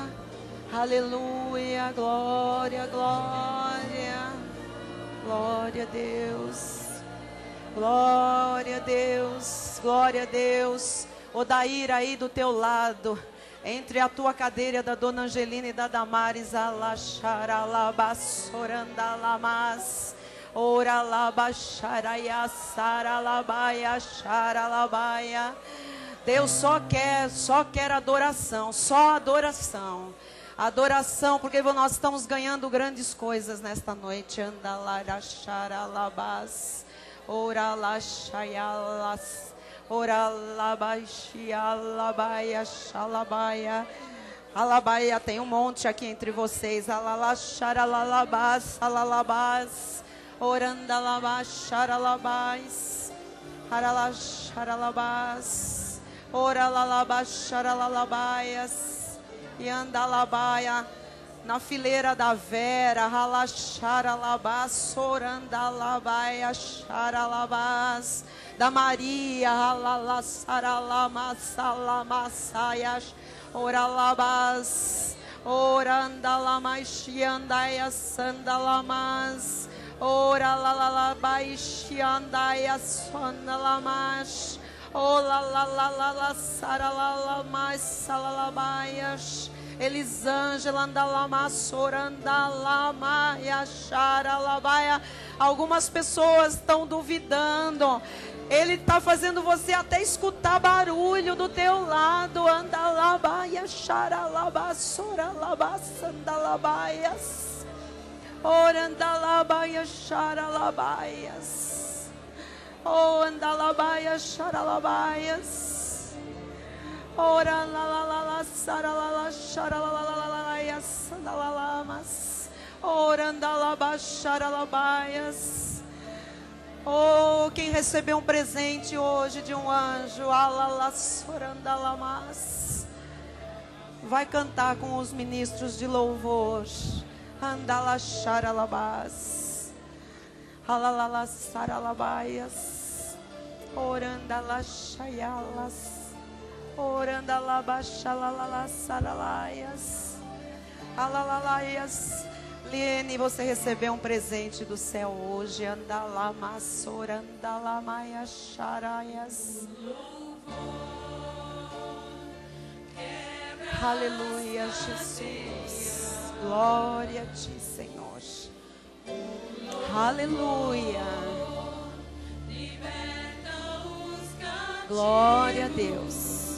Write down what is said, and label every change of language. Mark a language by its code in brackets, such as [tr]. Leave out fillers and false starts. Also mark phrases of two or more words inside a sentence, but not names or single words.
[pt] aleluia, glória, glória, glória a Deus, glória a Deus, glória a Deus. Odair aí do teu lado, entre a tua cadeira da Dona Angelina e da Damares, alaxaralabassorandalamas. Ora labaxaraia, saralabaia, xaralabaia. Deus só quer adoração, só adoração. Adoração, porque nós estamos ganhando grandes coisas nesta noite. Andalara xaralabas, ora laxaialas, ora labaxialabaia, xalabaia. Alabaia, tem um monte aqui entre vocês. Alalaxaralalabas, alalabas. Orandalabacharalabais, aralaxaralabás, oralalabaxaralalabaias, e andalabaia, na fileira da Vera, ralaxaralabás, orandalabaia, xaralabás, da Maria, ralalasaralamassalamasaias, oralabás, orandalamas, e andaias, sandalamas. Ora la la la baishi andaya sonalamas. Ola la la la la saralamas salalabaias. Elisângela andalama sorandalama yacharalabaia. Algumas pessoas estão duvidando. Ele está fazendo você até escutar barulho do teu lado. Andalabaia charalaba soralaba sandalabaias. Orandalabaia xaralabaias. Oh, andalabaia xaralabaias. Orandalala saralala xaralalalalaias sandalalamas. Orandalaba xaralabaias. Oh, quem recebeu um presente hoje de um anjo, alalas orandalamas, vai cantar com os ministros de louvor. Andala xaralabás, alalala saralabaias, orandala xaialas, orandala baixalalala saralaias, alalalaias. Liene, você recebeu um presente do céu hoje. Andala massora, andala maia xaraias. Aleluia, Jesus. Glória a ti, Senhor. Aleluia. Glória a Deus.